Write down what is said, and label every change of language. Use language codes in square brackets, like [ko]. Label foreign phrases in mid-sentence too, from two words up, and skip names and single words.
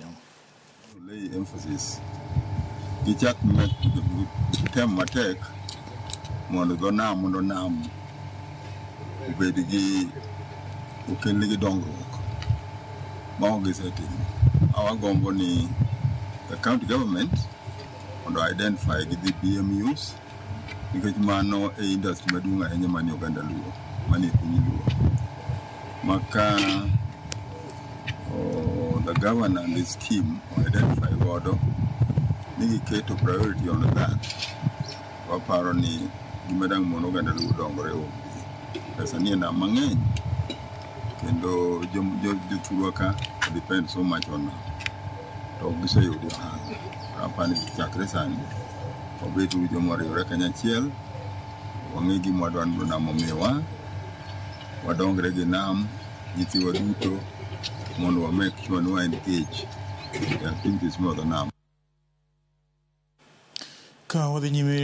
[en] Lay emphasis [luo] gichak tem matek mondo nam obed gi okel gi dongruok ma ogisetimo. Awagombo ni [en] the county government [luo] mondo identify gi [en] the BMUs [luo] nikech mano e industry maduong' ahinya manie oganda luo manie piny luo maka [en] the governor and his team identify [luo] godo ni giketo [en] priority on that. [luo] Waparo ni gimedang mondo oganda luo dongore pesa nie nam mang'eny kendo jothurwa ka [en] depend so much on [luo] to giseyudo ohala. Apani chakre sani obedo jomoriwore kanyachiel wang'e gima wadwaro nam omiwa wadongre gi nam nyithiwa duto mondo wa [en] make sure [luo] ni wa [en] engage the activities of the [luo] nam. Ka wadhi nyime